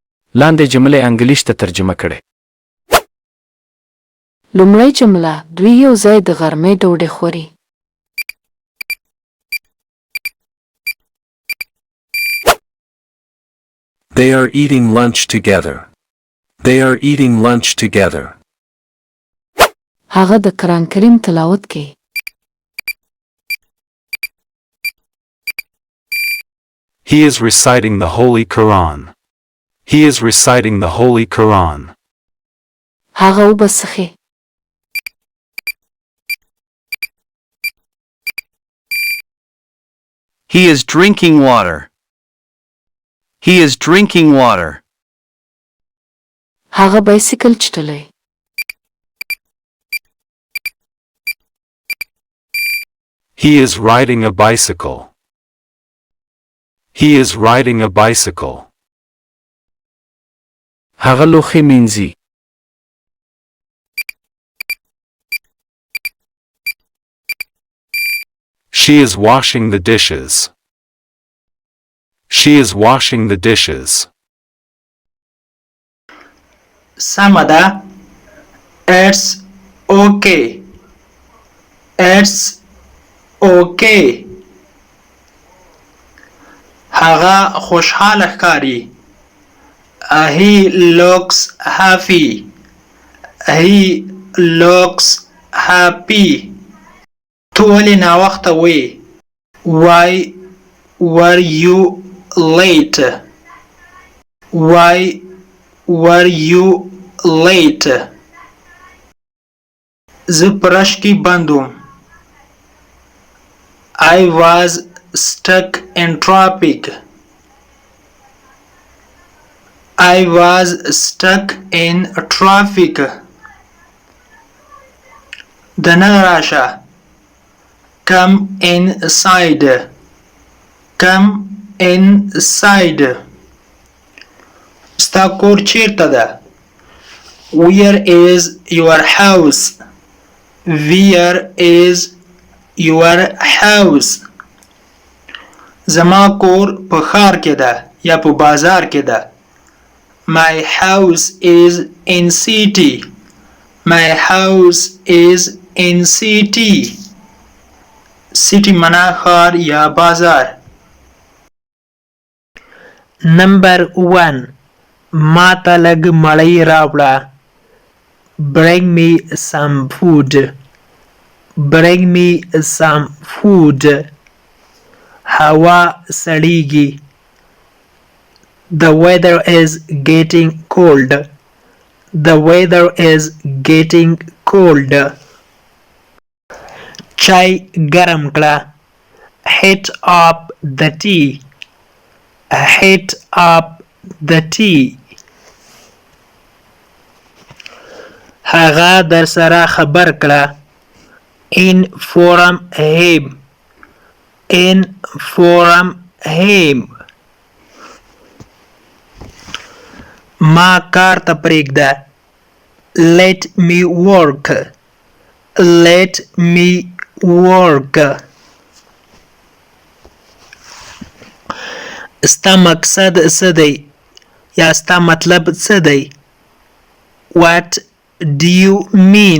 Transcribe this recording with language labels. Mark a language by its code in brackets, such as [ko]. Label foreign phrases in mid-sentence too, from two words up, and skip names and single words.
[ps] لاندې جملې انګلیش ته ترجمه کړئ. لومړی جمله دوی یو ځای د غرمې ډوډۍ خوري. [en] They are eating lunch together. They are eating lunch together. [ps] هغه د قرآن کریم تلاوت کوي. [en] He is reciting the Holy Quran. He is reciting the Holy Quran. [ps] هغه اوبه څښي. [en] He is drinking water. He is drinking water. [ps] هغه بایسکل چټلوي. [en] He is riding a bicycle. He is riding a bicycle. [ps] هغه لوښي مینځي. [en] She is washing the dishes. She is washing the dishes. Samada, it's okay. It's okay. [ps] هغه خوشحاله ښکاري. [en] He looks happy. He looks happy. [ps] تو ولې ناوخته وې؟ [en] Why were you late? Why were you late? [ps] زه په رش کې بند وم. [en] I was stuck in traffic. I was stuck in traffic. [ps] دننه راشه. [en] Come inside. Come inside. [ps] ستا کور چیرته ده؟ [en] Where is your house? Where is your house? [ps] زما کور په ښار کې ده یا په بازار کې ده. [en] My house is in city. My house is in city. [ps] City منا ښار یا بازار. [en] Number 1. [ps] ما ته لږ مړۍ راوړه. [en] Bring me some food. Bring me some food. [ps] هوا سړیږي. [en] The weather is getting cold. The weather is getting cold. [ps] چای ګرم کړه. [en] Heat up the tea. Heat up the tea. [ps] هغه در سره خبر کړه. [en] Inform him. Inform him. [ps] ما کار ته پرېږده. [en] Let me work. Let me work. [ps] ستا مقصد څه دی یا ستا مطلب څه دی؟ [en] What do you mean?